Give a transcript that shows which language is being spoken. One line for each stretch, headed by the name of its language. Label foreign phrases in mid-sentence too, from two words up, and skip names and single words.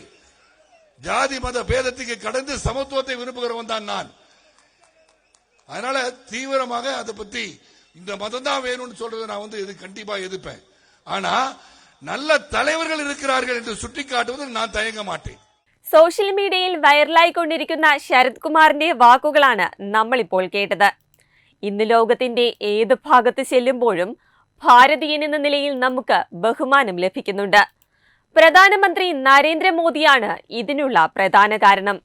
Tamil: ஜாதி மத பேதத்துக்கு கடந்து சமத்துவத்தை விரும்புகிறவன் தான் நான். அதனால தீவிரமாக அதை பத்தி இந்த மதம் தான் வேணும்னு சொல்றதை நான் வந்து கண்டிப்பா எதிர்ப்பேன். ஆனா நல்ல தலைவர்கள் இருக்கிறார்கள் என்று சுட்டிக்காட்டுவதில் நான் தயங்க மாட்டேன்.
Malayalam: സോഷ്യൽ മീഡിയയിൽ വൈറലായിക്കൊണ്ടിരിക്കുന്ന ശരത് കുമാറിന്റെ വാക്കുകളാണ് നമ്മളിപ്പോൾ കേട്ടത്. ഇന്ന് ലോകത്തിന്റെ ഏത് ഭാഗത്ത് ചെല്ലുമ്പോഴും ഭാരതീയൻ എന്ന നിലയിൽ നമുക്ക് ബഹുമാനം ലഭിക്കുന്നുണ്ട്. പ്രധാനമന്ത്രി നരേന്ദ്രമോദിയാണ് ഇതിനുള്ള പ്രധാന കാരണം.